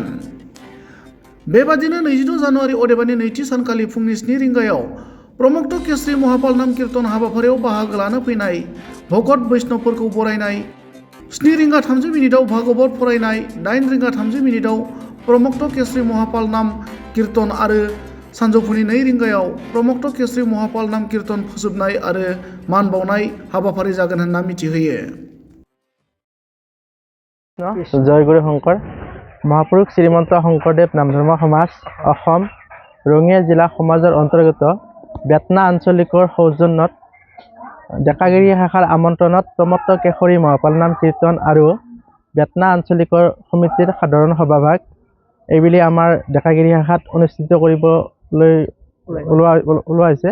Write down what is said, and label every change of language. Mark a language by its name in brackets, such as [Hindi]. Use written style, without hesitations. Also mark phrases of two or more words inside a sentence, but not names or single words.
[Bodo] बेबादिनो 22 जानुवारि अदेबानि नैथि सानखालि फुंनि 7 रिंगायाव प्रमुक्त केसरी महापाल नाम कीर्तन हाबाफारियाव बाहागो लानो फैनाय भगत वैष्णवफोरखौ बरायनाय, 7 रिंगा 30 मिनिटाव भागवत फरायनाय, 8 रिंगा 30 मिनिटाव प्रमुक्त केसरी महापाल नाम कीर्तन आरो सानजौफुनि 2 रिंगायाव प्रमुक्त केसरी महापाल नाम कीर्तन फोजोबनाय आरो मान बावनाय हाबाफारि जागोन होनना मिथिहोयो। [Assamese] जयगुरु शंकर महापुरुष श्रीमंत शंकरदेव नामधर्म समाज অসম ৰঙিয়া জিলা সমাজৰ অন্তৰ্গত বেতনা আঞ্চলিকৰ সৌজন্যত ডেকাগিৰি শাখাৰ আমন্ত্ৰণত প্ৰমত্ত কেশৰী মহাপাল নাম কীৰ্তন আৰু বেতনা আঞ্চলিকৰ সমিতিৰ সাধাৰণ সভাভাগ এইবুলি আমাৰ ডেকাগিৰি শাখাত অনুষ্ঠিত কৰিবলৈ ওলোৱা হৈছে।